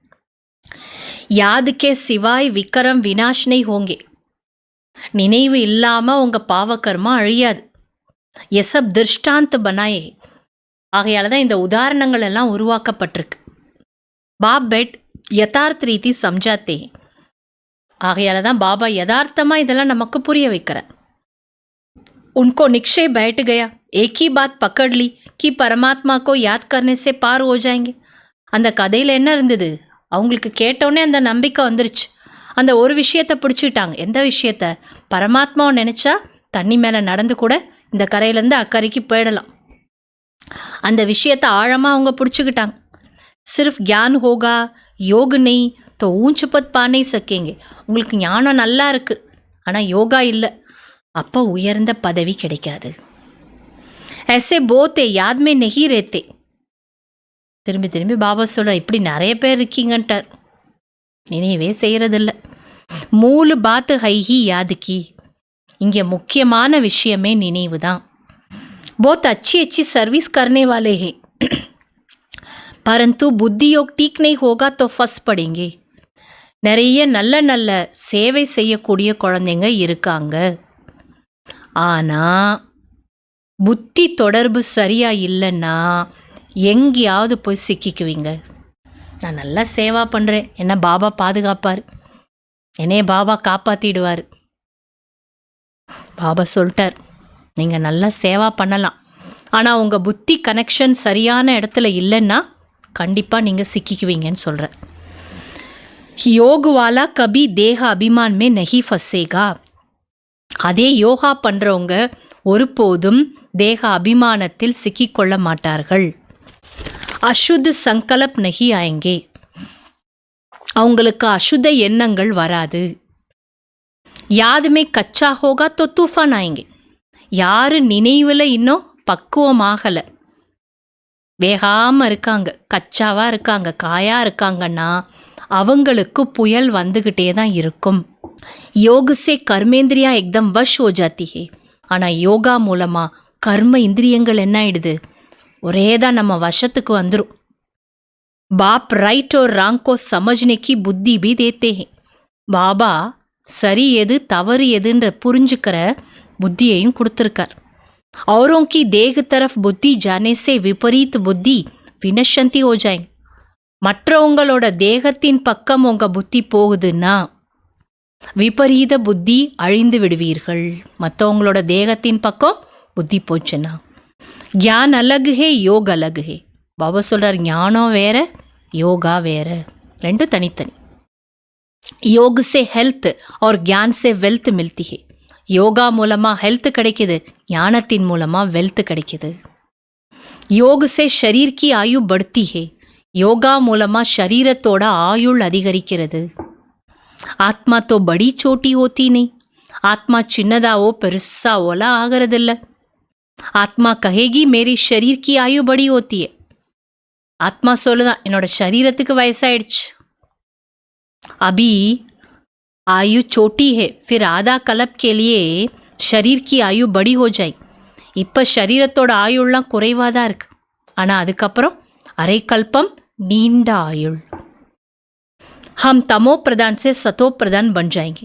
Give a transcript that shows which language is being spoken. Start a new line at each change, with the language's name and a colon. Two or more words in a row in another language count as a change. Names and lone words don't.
Hindi: याद के सिवाय विकर्म विनाश नहीं होंगे,
Tamil: நினைவு இல்லாமல் உங்கள் பாவக்கர்மா அழியாது.
Hindi: इसलिए दृष्टांत बनाए,
Tamil: ஆகையால் தான் இந்த உதாரணங்கள் எல்லாம் உருவாக்கப்பட்டிருக்கு.
Hindi: बाप बैठ यथार्थ रीति समझाते,
Tamil: ஆகையால் தான் பாபா யதார்த்தமாக இதெல்லாம் நமக்கு புரிய வைக்கிறார்.
Hindi: उनको निक्षय बैठ गया, एक ही बात पकड़ ली कि परमात्मा को याद करने से पार हो जाएंगे.
Tamil: அந்த கதையில் என்ன இருந்தது? அவங்களுக்கு கேட்டோடனே அந்த நம்பிக்கை வந்துருச்சு, அந்த ஒரு விஷயத்தை பிடிச்சிட்டாங்க. எந்த விஷயத்தை? பரமாத்மாவை நினச்சா தண்ணி மேலே நடந்து கூட இந்த கரையிலேருந்து அக்கறைக்கு போயிடலாம். அந்த விஷயத்தை ஆழமாக அவங்க பிடிச்சிக்கிட்டாங்க.
Hindi: சிர்ஃப் ज्ञान होगा योग नहीं तो ऊंच पद पा नहीं सकेंगे.
Tamil: உங்களுக்கு ஞானம் நல்லா இருக்குது ஆனால் யோகா இல்லை, அப்போ உயர்ந்த பதவி கிடைக்காது.
Hindi: ऐसे बहुत याद में नहीं रहते.
Tamil: திரும்பி திரும்பி பாபா சொல்கிறார், இப்படி நிறைய பேர் இருக்கீங்கன்ட்டார், நினைவே செய்கிறதில்ல.
Hindi: मूल बात है ही याद की,
Tamil: இங்கே முக்கியமான விஷயமே நினைவு தான்.
Hindi: बहुत अच्छी सर्विस करने वाले हैं. परंतु बुद्धि योग ठीक नहीं होगा तो फंस पड़ेंगे.
Tamil: நிறைய நல்ல நல்ல சேவை செய்யக்கூடிய குழந்தைங்க இருக்காங்க. ஆனால் புத்தி தொடர்பு சரியா இல்லைன்னா எங்கேயாவது போய் சிக்கிக்குவீங்க. நான் நல்லா சேவா பண்ணுறேன், என்ன பாபா பாதுகாப்பார், என்னைய பாபா காப்பாற்றிடுவார். பாபா சொல்லிட்டார், நீங்கள் நல்லா சேவா பண்ணலாம், ஆனால் உங்கள் புத்தி கனெக்ஷன் சரியான இடத்துல இல்லைன்னா கண்டிப்பாக நீங்கள் சிக்கிக்குவீங்கன்னு சொல்கிறேன்.
Hindi: योग वाला कभी देह अभिमान में नहीं फंसेगा.
Tamil: அதே யோகா பண்ணுறவங்க ஒருபோதும் தேக அபிமானத்தில் சிக்கிக்கொள்ள மாட்டார்கள்.
Hindi: अशुद्ध संकल्प नहीं आएंगे,
Tamil: அவங்களுக்கு அசுத்த எண்ணங்கள் வராது.
Hindi: याद में कच्चा होगा तो तूफ़ान आएंगे,
Tamil: யார் நினைவில் இன்னும் பக்குவமாகலை, வேகாமல் இருக்காங்க, கச்சாவாக இருக்காங்க, காயாக இருக்காங்கன்னா அவங்களுக்கு புயல் வந்துக்கிட்டே தான் இருக்கும்.
Hindi: योग से कर्मेन्द्रियाँ एकदम वश हो जाती है.
Tamil: ஆனால் யோகா மூலமாக கர்ம இந்திரியங்கள் என்ன ஆயிடுது, ஒரே தான் நம்ம வசத்துக்கு வந்துடும்.
Hindi: बाप राइट और रांग को समझने की बुद्धि भी देते हैं.
Tamil: பாபா சரி எது தவறு எதுன்ற புரிஞ்சுக்கிற புத்தியையும் கொடுத்துருக்கார்.
Hindi: औरों की देह तरफ बुद्धि जाने से विपरीत बुद्धि विनशंती हो जाएंगे.
Tamil: மற்றவங்களோட தேகத்தின் பக்கம் உங்கள் புத்தி போகுதுன்னா விபரீத புத்தி அழிந்து விடுவீர்கள். மற்றவங்களோட தேகத்தின் பக்கம் புத்தி போச்சுன்னா
Hindi: ज्ञान अलग है योग अलग है.
Tamil: பாபா சொல்கிறார், ஞானம் வேற யோகா வேற, ரெண்டும் தனித்தனி.
Hindi: योग से हेल्थ और ज्ञान से वेल्थ मिलती है.
Tamil: யோகா மூலமாக ஹெல்த் கிடைக்கிது, ஞானத்தின் மூலமாக வெல்த் கிடைக்கிது.
Hindi: योग से शरीर की आयु बढ़ती है.
Tamil: யோகா மூலமாக ஷரீரத்தோட ஆயுள் அதிகரிக்கிறது.
Hindi: आत्मा तो बड़ी छोटी होती नहीं.
Tamil: ஆத்மா சின்னதாவோ பெருசாவோலாம் ஆகிறதில்ல.
Hindi: आत्मा कहेगी मेरी शरीर की आयु बड़ी होती है.
Tamil: ஆத்மா சொல்லுதான், என்னோட शरीरத்துக்கு வயசாயிடுச்சு,
Hindi: अभी आयु छोटी है, फिर आधा कल्प के लिए शरीर की आयु बड़ी हो जाए.
Tamil: இப்போ शरीरத்தோட ஆயுள்லாம் குறைவாக தான் இருக்கு, ஆனால் அதுக்கப்புறம் அரை கல்பம் நீண்ட ஆயுள்.
Hindi: हम तमो प्रधान से सतो प्रधान बन जाएंगे.